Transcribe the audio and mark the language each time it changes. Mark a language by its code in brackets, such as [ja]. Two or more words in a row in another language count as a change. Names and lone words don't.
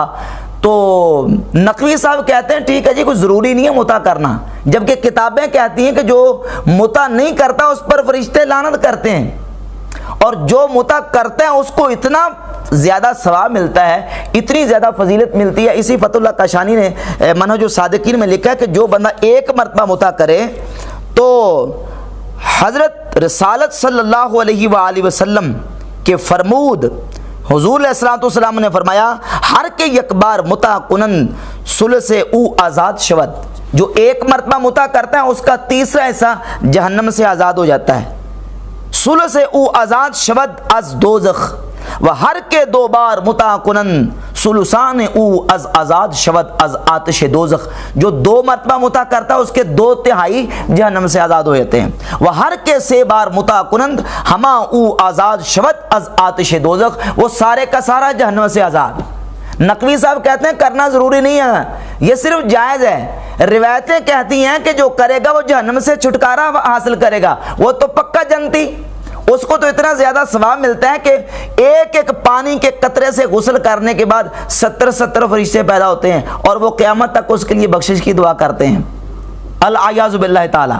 [ur] تو نقوی صاحب کہتے ہیں ٹھیک ہے جی، کوئی ضروری نہیں ہے متع کرنا، جبکہ کتابیں کہتی ہیں کہ جو متع نہیں کرتا اس پر فرشتے لعنت کرتے ہیں، اور جو متع کرتے ہیں اس کو اتنا زیادہ ثواب ملتا ہے، اتنی زیادہ فضیلت ملتی ہے۔ اسی فتح اللہ کاشانی نے منہج الصادقین میں لکھا ہے کہ جو بندہ 1 مرتبہ متع کرے تو حضرت رسالت [ar] صلی اللہ علیہ وآلہ وسلم [ur] کے فرمود حضور علیہ الصلوۃ والسلام نے فرمایا [fa] ہر کے یک بار متع کنن ثلث او آزاد شود، [ur] جو 1 مرتبہ متع کرتا ہے اس کا 3 حصہ جہنم سے آزاد ہو جاتا ہے، [fa] ثلث او آزاد شود از دوزخ، و ہر کے 2 بار متع کنن ثلثان او از آزاد شود از آتش دوزخ، [ur] جو 2 مرتبہ متع کرتا ہے اس کے 2/3 جہنم سے آزاد ہو جاتے ہیں، [fa] وہ ہر کے 3 بار متع کنند ہما او آزاد شود از آتش دوزخ، [ur] وہ سارے کا سارا جہنم سے آزاد۔ نقوی صاحب کہتے ہیں کرنا ضروری نہیں ہے، یہ صرف جائز ہے۔ روایتیں کہتی ہیں کہ جو کرے گا وہ جہنم سے چھٹکارا حاصل کرے گا، وہ تو پکا جنتی، اس کو تو اتنا زیادہ ثواب ملتا ہے کہ ایک پانی کے قطرے سے غسل کرنے کے بعد 70 فرشتے پیدا ہوتے ہیں اور وہ قیامت تک اس کے لیے بخشش کی دعا کرتے ہیں، [ar] العیاذ باللہ تعالی۔